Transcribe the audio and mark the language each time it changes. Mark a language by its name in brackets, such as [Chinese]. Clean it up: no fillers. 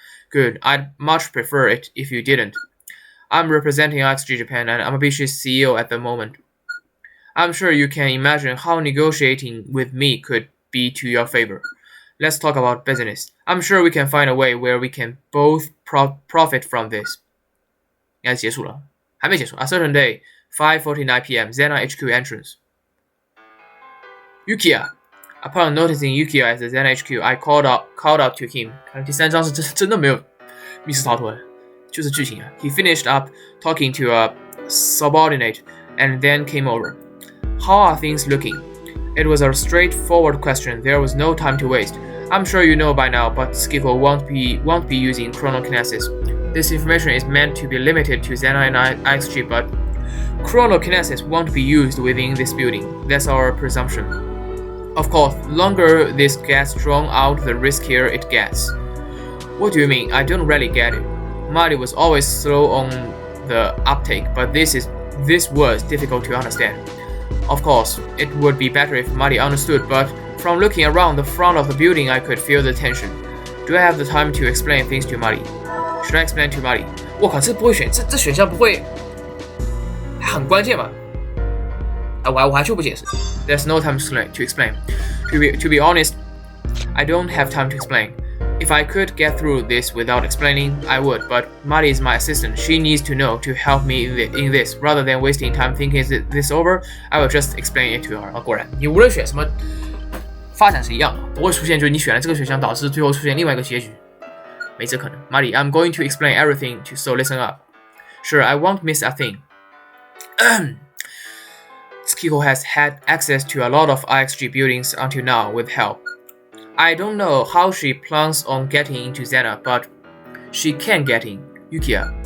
[English] Good, I'd much prefer it if you didn't. I'm representing IXG Japan and Amabishi's CEO at the moment. I'm sure you can imagine how negotiating with me could be to your favor. Let's talk about business. I'm sure we can find a way where we can both profit from this. [Chinese] 应该结束了，还没结束。 [English] A certain day, 5:49 p.m. Zena HQ entrance. Yukiya. Upon noticing Yukiya at the Zena HQ, I called out to him. [Chinese] 看第三章是真的没有密室逃脱，就是剧情啊。 [English] He finished up talking to a subordinate and then came over. How are things looking? It was a straightforward question. There was no time to waste. I'm sure you know by now, but Skiko won't be using chronokinesis. This information is meant to be limited to Xena and IXG, but chronokinesis won't be used within this building. That's our presumption. Of course, the longer this gets drawn out, the riskier it gets. What do you mean? I don't really get it. Marty was always slow on the uptake, but this was difficult to understand. Of course, it would be better if Marty understood, but from looking around the front of the building, I could feel the tension. Do I have the time to explain things to Marty? Should I explain to Marty? [Chinese] 我靠，这不会选，这选项不会很关键吗？我还就不解释。 [English] There's no time to explain. To be honest, I don't have time to explain. If I could get through this without explaining, I would, but Marty is my assistant. She needs to know to help me in this. Rather than wasting time thinking this over, I will just explain it to her. [Chinese] 果然，你无论选什么，发展是一样的，不会出现就是你选了这个选项导致最后出现另外一个结局，没这可能。 [English] Marty, I'm going to explain everything so listen up. Sure, I won't miss a thing. Skiko has had access to a lot of IXG buildings until now with help. I don't know how she plans on getting into Xena, but she can get in. Yukiya.